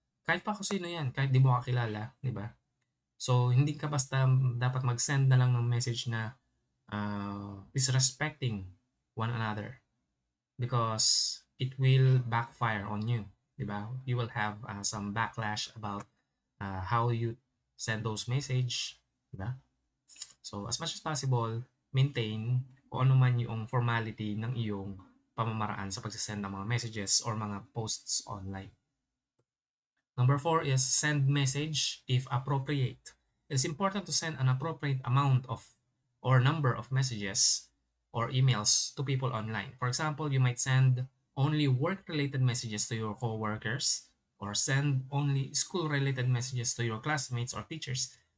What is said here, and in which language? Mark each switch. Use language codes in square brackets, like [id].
[tl] Kahit pa kung sino yan, kahit di mo kakilala, di ba? So, hindi ka basta dapat mag-send na lang ng message na [en] disrespecting one another because it will backfire on you, [tl] di ba? [en] You will have some backlash about how you send those message, [tl] di ba? [en] So, as much as possible, maintain [tl] kung ano man yung formality ng iyong pamamaraan sa pagsasend ng mga messages or mga posts online. [en] Number 4 is send message if appropriate. It's important to send an appropriate amount of or number of messages or emails to people online. For example, you might send only work-related messages to your coworkers or send only school-related messages to your classmates or teachers.